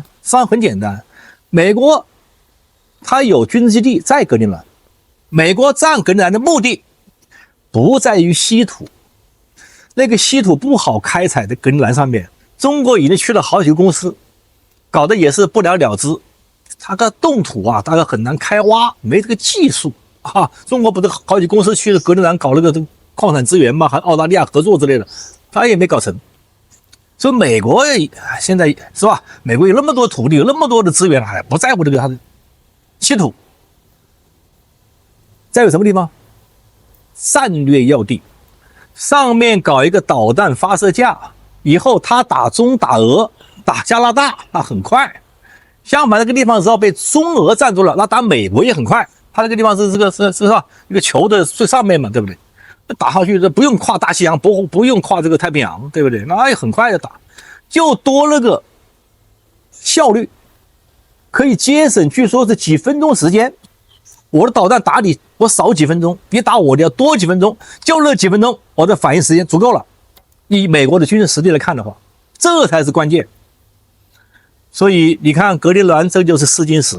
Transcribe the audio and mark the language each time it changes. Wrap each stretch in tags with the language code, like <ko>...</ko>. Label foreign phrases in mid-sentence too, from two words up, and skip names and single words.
<zh>實際上很簡單，美國它有軍事基地在格陵蘭，美國占格陵蘭的目的不在於稀土，那個稀土不好開採的格陵蘭上面，中國已經去了好幾個公司，搞得也是不了了之。它個凍土啊，大概很難開挖，沒這個技術啊。中國不是好幾公司去了格陵蘭搞那個礦產資源嘛，還澳大利亞合作之類的，它也沒搞成。所以美國現在是吧？美國有那麼多土地，有那麼多的資源，還不在乎這個它的稀土。再有什麼地方？戰略要地，上面搞一個導彈發射架，以後他打中、打俄、打加拿大，那很快。相反，那個地方只要被中俄占住了，那打美國也很快。他那個地方是是吧？一個球的最上面嘛，對不對？打上去這不用跨大西洋，不用跨這個太平洋，對不對？那也很快的打，就多了個效率，可以節省，據說是幾分鐘時間。我的導彈打你，我少幾分鐘；你打我的要多幾分鐘，就那幾分鐘，我的反應時間足夠了。以美國的軍事實力來看的話，這才是關鍵。所以你看格陵蘭，這就是試金石。</zh>